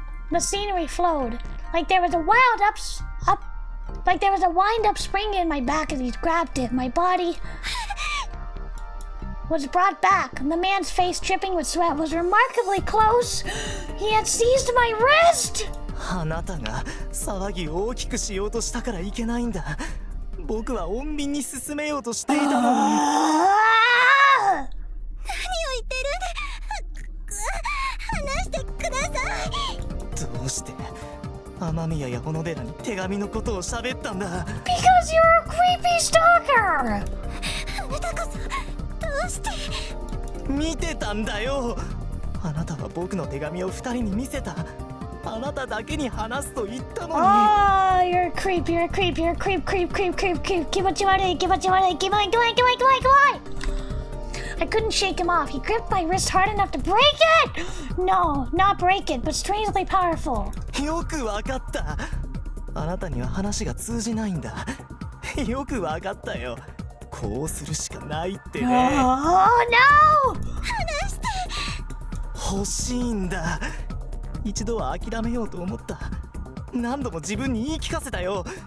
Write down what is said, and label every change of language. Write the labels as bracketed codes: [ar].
[en] The scenery flowed, like there was a wind-up spring in my back as he grabbed it. My body was brought back, and the man's face dripping with sweat was remarkably close. He had seized my wrist! [ja] あなたが騒ぎを大きくしようとしたからいけないんだ。僕は穏便に進めようとしていたのに。何を言ってるんだ話してくださいどうして雨宮や小野寺に手紙のことを喋ったんだ。 [en] Because you're a creepy stalker! [ja] あなたこそどうして見てたんだよ。あなたは僕の手紙を2人に見せた。あなただけに話すと言ったのに。 [en] Oh, you're a creep. Keep what you want. Keep on. I couldn't shake him off. He gripped my wrist hard enough to break it! No, not break it, but strangely powerful. [ja] よくわかった。あなたには話が通じないんだ。よくわかったよ。こうするしかないってね。 [en] Oh, no! [ja] 欲しいんだ。一度は諦めようと思った。何度も自分に言い聞かせたよ。